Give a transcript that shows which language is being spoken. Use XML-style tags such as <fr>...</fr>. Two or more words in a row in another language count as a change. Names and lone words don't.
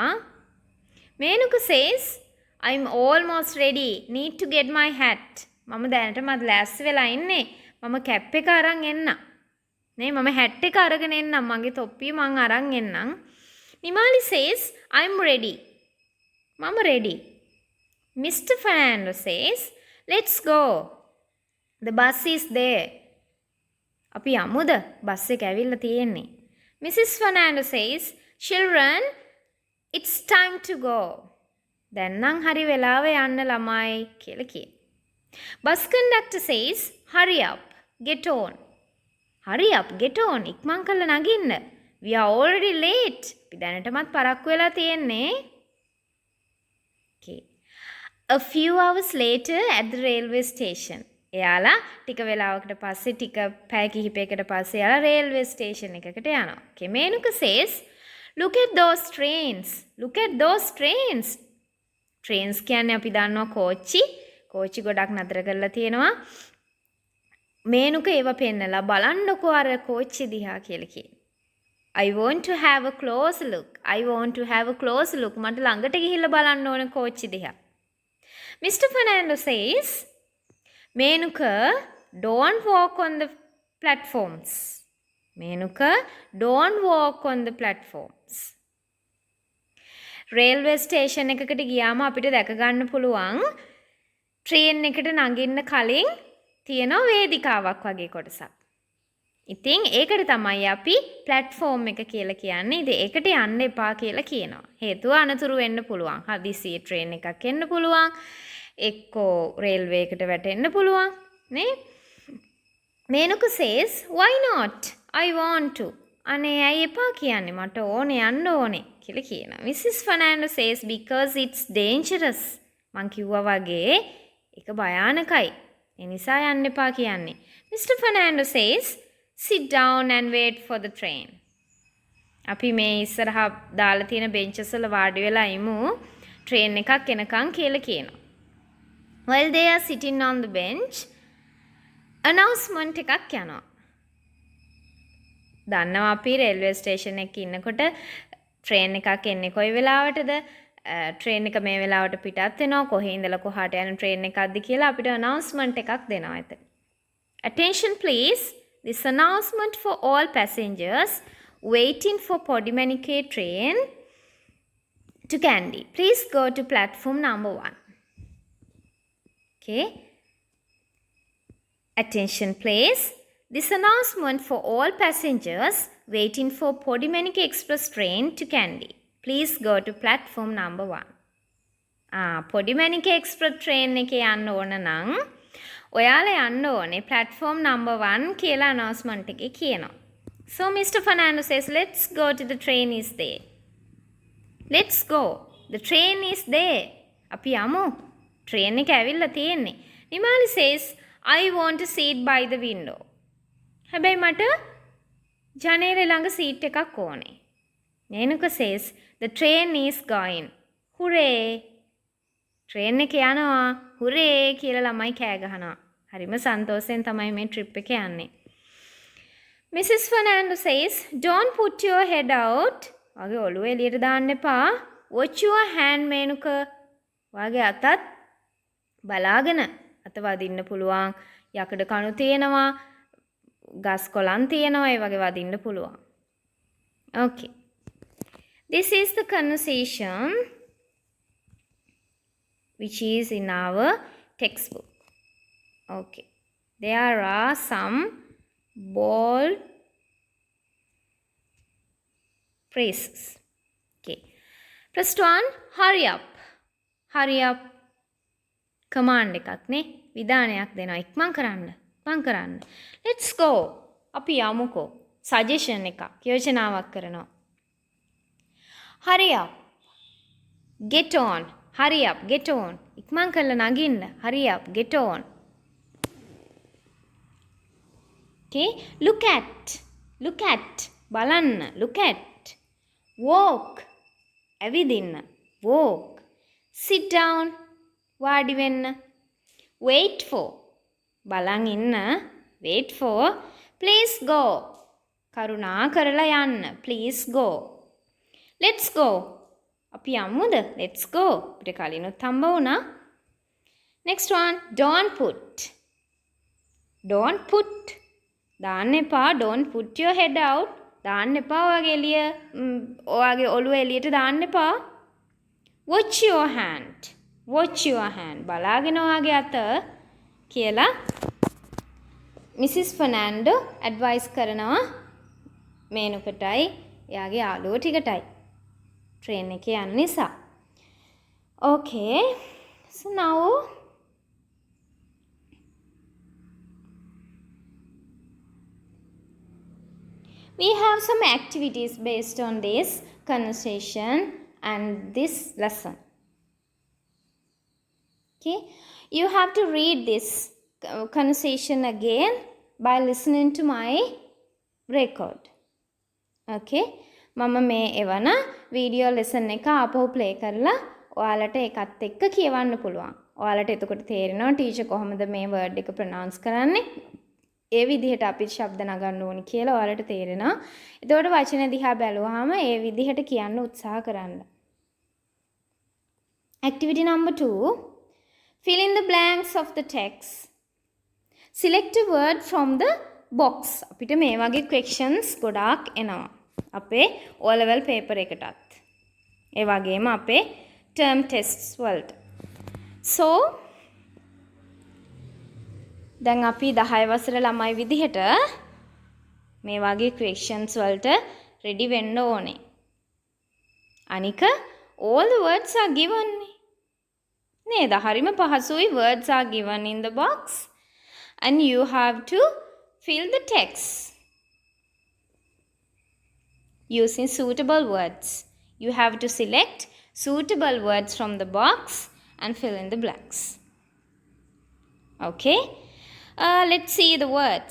<en>Menuka says, "I'm almost ready. Need to get my hat."</en> <si>මම දැනටමත් ලෑස්ති වෙලා ඉන්නේ. මම කැප් එක අරන් එන්න. නේ මම hat එක අරගෙන එන්නම්. මගේ තොප්පිය මං අරන් එන්නම්.</si> <en>Nimali says, "I'm ready."</en> <si>මම ready. Mr.</si> <en>Fernando says, "Let's go. The bus is there."</en> <si>අපි යමුද? බස් එක ඇවිල්ලා තියෙන්නේ.</si> <en>Mrs. Fernando says, "Children, it's time to go."</en> <si>දැන් නම් හරි වෙලාව යන්න ළමයි කියලා කියේ.</si> <en>Bus conductor says, "Hurry up, get on." Hurry up, get on.</en> <si>ඉක්මන් කරලා නගින්න.</si> <en>We are already late.</en> <si>අපි දැනටමත් පරක්කු වෙලා තියෙන්නේ.</si> <en>Okay. A few hours later at the railway station.</en> <si>එයාලා ටික වෙලාවකට පස්සේ ටික පැය කිහිපයකට පස්සේ එයාලා</si> <en>railway station</en> <si>එකකට යනවා.</si> <en>Okay, Menuka says, "Look at those trains. Look at those trains." Trains</en> <si>කියන්නේ අපි දන්නවා කෝච්චි. කෝච්චි ගොඩක් නතර කරලා තියෙනවා. මේනුක ඒව පෙන්නලා බලන්නකෝ අර කෝච්චි දිහා කියලා කියේ.</si> <en>I want to have a close look. I want to have a close look.</en> <si>මට ළඟට ගිහිල්ලා බලන්න ඕන කෝච්චි දිහා.</si> <en>Mr. Fernando says, Menuka, don't walk on the platforms. Menuka, don't walk on the platforms. railway station</en> <si>එකකට ගියාම අපිට දැක ගන්න පුළුවන් ට්‍රේන් එකට නගින්න කලින් තියෙන වේදිකාවක් වගේ කොටසක්. ඉතින් ඒකට තමයි අපි ප්ලැට්ෆෝම් එක කියලා කියන්නේ. ඉතින් ඒකට යන්න එපා කියලා කියනවා. හේතුව අනතුරු වෙන්න පුළුවන්. හදිසියේ ට්‍රේන් එකක් එන්න පුළුවන්. එක්කෝ රේල්වේ එකට වැටෙන්න පුළුවන්. නේ?</si> <en>මේනුක says why not? I want to.</en> <si>අනේ ඇයි එපා කියන්නේ? මට ඕනේ යන්න ඕනේ කියලා කියනවා.</si> <en>Mrs. Fernando says because it's dangerous.</en> <si>මං කිව්වා වගේ ඒක භයානකයි. ඒ නිසා යන්න එපා කියන්නේ.</si> <en>Mr. Fernando says sit down and wait for the train.</en> <si>අපි මේ ඉස්සරහා දාලා තියෙන benches වල වාඩි වෙලා ඉමු train එකක් එනකන් කියලා කියනවා.</si> <en>While they are sitting on the bench, announcement</en> <si>එකක් යනවා. දන්නවා අපි</si> <en>railway station</en> <si>එකේ ඉන්නකොට train එකක් එන්නේ කොයි වෙලාවටද? train එක මේ වෙලාවට පිටත් වෙනවා. කොහේ ඉඳලා කොහාට යන train එකක්ද කියලා අපිට announcement එකක් දෙනවා එතන.</si> <en>Attention please. This announcement for all passengers waiting for Podimanike train to Kandy. Please go to platform number 1. Okay. Attention please. This announcement for all passengers waiting for Podimanike Express train to Kandy. Please go to platform number 1. Podimanike Express train</en> <si>එකේ යන්න ඕන නම් ඔයාලා යන්න ඕනේ</si> <en>platform number 1</en> <si>කියලා announcement එකේ කියනවා.</si> <en>So Mr. Fernando says let's go to the train is there. Let's go. The train is there.</en> <si>අපි යමු. train එක ඇවිල්ලා තියෙන්නේ.</si> <en>Nimali says I want to sit by the window.</en> <si>හැබැයි මට ජනේලෙ ළඟ සීට් එකක් ඕනේ.</si> <en>මේනුක says the train is going.</en> <si>Hooray! train එක යනවා. hooray කියලා ළමයි කෑ ගහනවා. හරිම සන්තෝෂෙන් තමයි මේ trip එක යන්නේ.</si> <en>Mrs. Fernando says don't put your head out.</en> <si>වගේ ඔළුව එළියට දාන්න එපා.</si> <en>Watch your hand මේනුක.</en> <si>වගේ අතත් බලාගෙන අත වදින්න පුළුවන්. යකඩ කණු තියෙනවා. ගස් කොළන් තියෙනවා. ඒ වගේ වදින්න පුළුවන්.</si> <en>Okay. This is the conversation which is in our textbook. Okay. There are some bold phrases. Okay. First one, hurry up. Hurry up. Command</en> <si>එකක් නේ. විධානයක් දෙනවා. ඉක්මන් කරන්න.</si> <en>Let's go.</en> <si>අපි යමුකෝ. Suggestion එකක්. යෝජනාවක් කරනවා.</si> <en>Hurry up. Get on. Hurry up. Get on.</en> <si>ඉක්මන් කරලා නගින්න.</si> <en>Hurry up. Get on. Okay. Look at. බලන්න. Look at. Walk. ඇවිදින්න. Walk. Sit down.</en> <si>වාඩි වෙන්න.</si> <en>Wait for.</en> <si>බලන් ඉන්න.</si> <en>Wait for. Please go.</en> <si>කරුණා කරලා යන්න.</si> <en>Please go. Let's go.</en> <si>අපි යමුද?</si> <en>Let's go.</en> <si>අපිට කලිනුත් හම්බ වුණා.</si> <en>Next one. Don't put.</en> <si>දාන්න එපා.</si> <en>Don't put your head out.</en> <si>දාන්න එපා ඔයාගේ එළිය. ඔයාගේ ඔළුව එළියට දාන්න එපා.</si> <en>Watch your hand.</en> <si>බලාගෙන ඔයාගේ අත කියලා Mrs. Fernando advice කරනවා මේනුකටයි එයාගේ යාළුවෝ ටිකටයි. train එකේ යන නිසා.</si> <en>Okay. So now we have some activities based on this conversation and this lesson. Okay. You have to read this conversation again by listening to my record. Okay.</en> <si>මම මේ එවන</si> <en>video lesson</en> <si>එක ආපහු ප්ලේ කරලා ඔයාලට ඒකත් එක්ක කියවන්න පුළුවන්. ඔයාලට එතකොට තේරෙනවා ටීචර් කොහොමද මේ වර්ඩ් එක ප්‍රොනවුන්ස් කරන්නේ. ඒ විදිහට අපි ශබ්ද නගන්න ඕනි කියලා ඔයාලට තේරෙනවා. එතකොට වචන දිහා බැලුවාම ඒ විදිහට කියන්න උත්සාහ කරන්න.</si> <en>Activity number 2. Fill in the blanks of the text. Select a word from the box.</en> <si>අපිට මේ වගේ questions ගොඩාක් එනවා. අපේ</si> <en>O level paper</en> <si>එකටත්. ඒ වගේම අපේ</si> <en>term tests</en> <si>වලට. So දැන් අපි 10 වසර ළමයි විදිහට මේ වගේ questions වලට ready වෙන්න ඕනේ. අනික</si> <en>all the words are given</en> <si>නේද? හරිම පහසුයි.</si> <en>Words are given in the box and you have to fill the text using suitable words. You have to select suitable words from the box and fill in the blanks. Okay? Let's see the words.</en>